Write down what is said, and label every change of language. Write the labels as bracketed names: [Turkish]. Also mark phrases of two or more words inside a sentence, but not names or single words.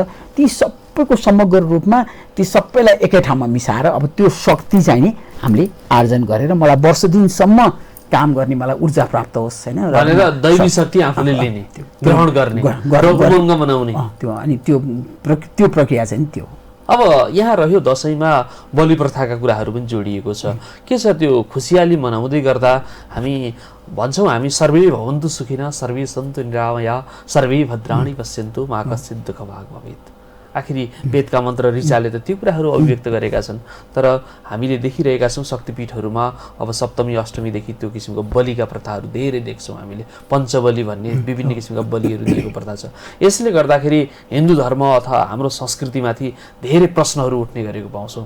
[Nepali] ती सबैको समग्र रूपमा ती सबैलाई एकै ठाउँमा मिसाएर अब त्यो शक्ति चाहिँ नि हामीले आर्जन गरेर मलाई वर्ष दिनसम्म काम गर्ने मलाई ऊर्जा प्राप्त होस् होइन, भनेर दैवी शक्ति आफूले लिने, ग्रहण गर्ने, उमङ्ग मनाउने त्यो। अनि त्यो प्रक्रिया चाहिँ त्यो। अब यहाँ रह्यो दशैँमा बलि प्रथाका कुराहरू पनि जोडिएको छ। के छ त्यो खुसियाली मनाउँदै गर्दा हामी भन्छौँ हामी [Sanskrit] सर्वे भवन्तु सुखिनः, सर्वे सन्तु निरामया, सर्वे भद्राणि पश्यन्तु मा कश्चित् दुःख भाग भवेत्। [Nepali] आखिरी वेदका मन्त्र ऋचाले त त्यो कुराहरू अभिव्यक्त गरेका छन्। तर हामीले देखिरहेका छौँ शक्तिपीठहरूमा अब सप्तमी अष्टमीदेखि त्यो किसिमको बलिका प्रथाहरू धेरै देख्छौँ हामीले। पञ्चबली भन्ने विभिन्न किसिमका बलिहरू दिएको प्रथा छ। यसले गर्दाखेरि हिन्दू धर्म अथवा हाम्रो संस्कृतिमाथि धेरै प्रश्नहरू उठ्ने गरेको पाउँछौँ।